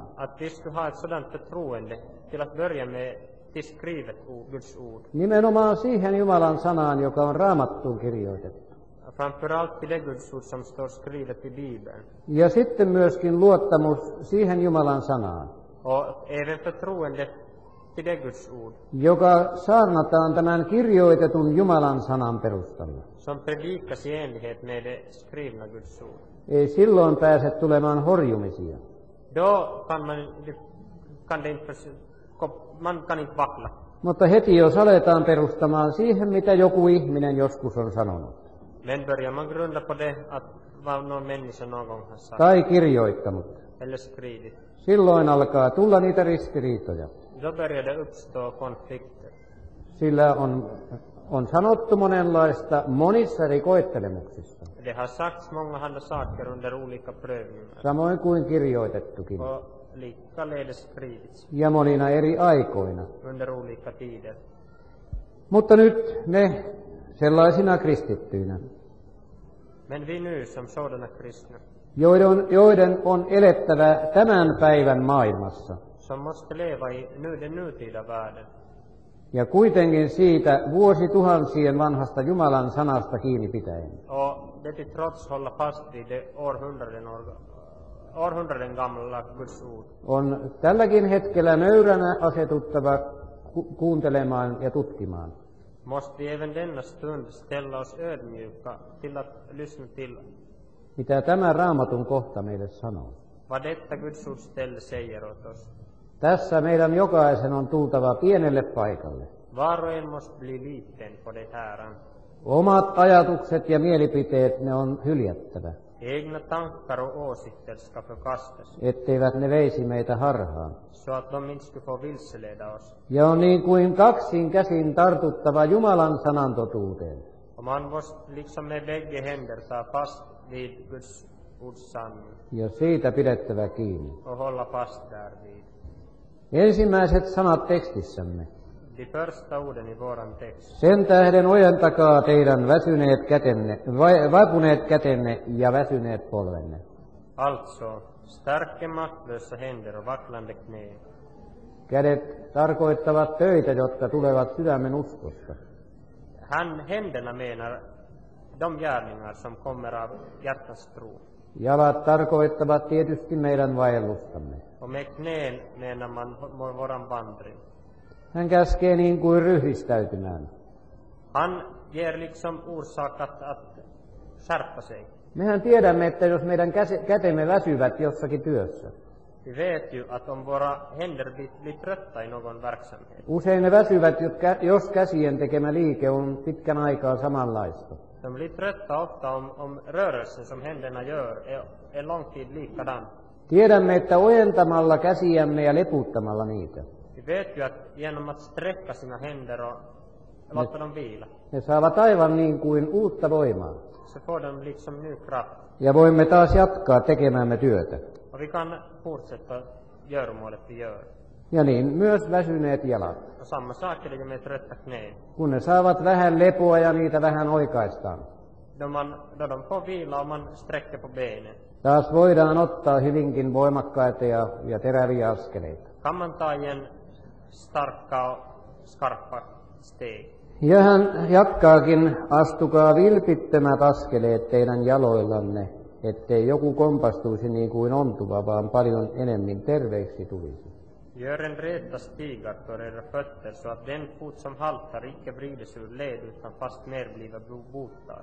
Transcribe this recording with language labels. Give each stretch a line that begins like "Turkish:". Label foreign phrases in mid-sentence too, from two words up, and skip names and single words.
Swedish: att vi skulle ha ett sådant förtroende till att börja med till skrivet Guds ord.
Finnish: nimenomaan siihen Jumalan sanaan, joka on Raamattuun kirjoitettu.
Swedish: Framförallt till det Guds ord som står skrivet i Bibeln.
Finnish: Ja sitten myöskin luottamus siihen Jumalan sanaan,
Swedish: Och även förtroende till det Guds ord
Finnish: joka saarnataan tämän kirjoitetun Jumalan sanan perustalla.
Swedish: som predikas i enlighet med det skrivna Guds ord.
Finnish: Ei silloin pääse tulemaan horjumisia.
Swedish: Då man kan inte vackla.
Finnish: Mutta heti jos aletaan perustamaan siihen, mitä joku ihminen joskus on sanonut
Swedish: Men börjar man grunda på det att vad någon människa någon gång har sagt
Finnish: tai kirjoittanut,
Swedish: eller skrivit,
Finnish: silloin alkaa tulla niitä ristiriitoja.
Swedish: då börjar det uppstå konflikter.
Finnish: Sillä on sanottu monenlaista monissa eri koettelemuksissa,
Swedish: Det har sagts mångahanda saker under olika prövningar
Finnish: samoin kuin kirjoitettukin,
Swedish: och likaledes skrivits
Finnish: ja monina eri aikoina.
Swedish: under olika tider.
Finnish: Mutta nyt me sellaisina kristittyinä
Swedish: Men vi nu som sådana kristna,
Finnish: joiden on elettävä tämän päivän maailmassa,
Swedish: som måste leva i den nutida världen,
Finnish: ja kuitenkin siitä vuosituhansien vanhasta Jumalan sanasta kiinni pitäen,
Swedish: och det till trots hålla fast vid det århundraden gamla Guds ord,
Finnish: on tälläkin hetkellä nöyränä asetuttava kuuntelemaan ja tutkimaan,
Swedish: måste vi även denna stund ställa oss ödmjuka till att lyssna till
Finnish: mitä tämä Raamatun kohta meille sanoo.
Swedish: vad detta Guds ord ställe säger åt oss.
Finnish: Tässä meidän jokaisen on tultava pienelle paikalle.
Swedish: Var och en måste bli liten på det här.
Finnish: Omat ajatukset ja mielipiteet, ne on hyljättävä,
Swedish: Egna tankar och åsikter ska förkastas,
Finnish: etteivät ne veisi meitä harhaan.
Swedish: så att de inte skulle få vilseleda oss.
Finnish: Ja on niin kuin kaksin käsin tartuttava Jumalan sanan totuuteen.
Swedish: Och man måste liksom med bägge händer ta fast vid Guds ords sanning
Finnish: Ja siitä pidettävä kiinni.
Swedish: och hålla fast därvid.
Finnish: Ensimmäiset sanat tekstissämme.
Swedish: De första orden i våran text.
Finnish: Sen tähden ojentakaa teidän vaipuneet kätenne ja väsyneet polvenne.
Swedish: Alltså, stärke maktlösa händer och vacklande knä.
Finnish: Kädet tarkoittavat töitä, jotka tulevat sydämen uskosta.
Swedish: Händerna menar de gärningar som kommer av hjärtans tro.
Finnish: Jalat tarkoittavat tietysti meidän vaellustamme.
Swedish: Och med knän menar man våran vandring.
Finnish: Hän käskee niin kuin ryhdistäytymään.
Swedish: Han ger liksom orsak att skärpa sig.
Finnish: Mehän tiedämme, että jos meidän kätemme väsyvät jossakin työssä,
Swedish: Vi vet ju att om våra händer blir trötta i någon verksamhet,
Finnish: usein ne väsyvät, jos käsien tekemä liike on pitkän aikaa samanlaista.
Swedish: de blir trötta ofta om rörelsen som händerna gör är lång tid likadan.
Finnish: Tiedämme, että ojentamalla käsiämme ja leputtamalla niitä,
Swedish: Vi vet ju att genom att sträcka sina händer och låta dem vila,
Finnish: ne saavat aivan niin kuin uutta voimaa.
Swedish: så får de liksom ny kraft.
Finnish: Ja voimme taas jatkaa tekemäämme työtä.
Swedish: Och vi kan fortsätta göromålet vi gör.
Finnish: Ja niin myös väsyneet jalat.
Swedish: Och samma sak är det med trötta knän.
Finnish: Kun ne saavat vähän lepoa ja niitä vähän oikaistaan,
Swedish: Då de får vila och man sträcker på benen,
Finnish: taas voidaan ottaa hyvinkin voimakkaita ja teräviä askeleita.
Swedish: kan man ta igen starka och skarpa steg.
Finnish: Ja hän jatkaakin, astukaa vilpittömät askeleet teidän jaloillanne, ettei joku kompastuisi niin kuin ontuva, vaan paljon enemmän terveeksi tulisi.
Swedish: Gör en räta stigar för era fötter så att den fot som haltar icke vrides ur led utan fast mer bliver botad.